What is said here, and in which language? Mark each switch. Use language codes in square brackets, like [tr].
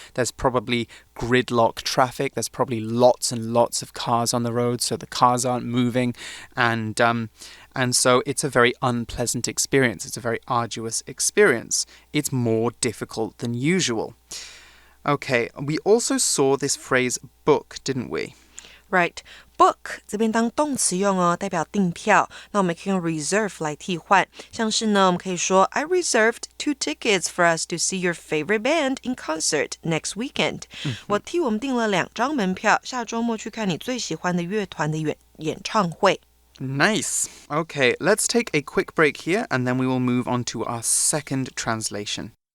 [en] There's probably gridlock traffic. There's probably lots and lots of cars on the road, so the cars aren't moving. And so it's a very unpleasant experience. It's a very arduous experience. It's more difficult than usual. Okay, we also saw this phrase book, didn't we? [zh] Right, book 这边当动词用哦，代表订票。那我们可以用 reserve 来替换，像是呢，我们可以说 [en] I reserved 2 tickets for us to see your favorite band in concert next weekend. [zh] 我替我们订了2张门票，下周末去看你最喜欢的乐团的演唱会。 [en] Nice. Okay, let's take a quick break here and then we will move on to our second translation.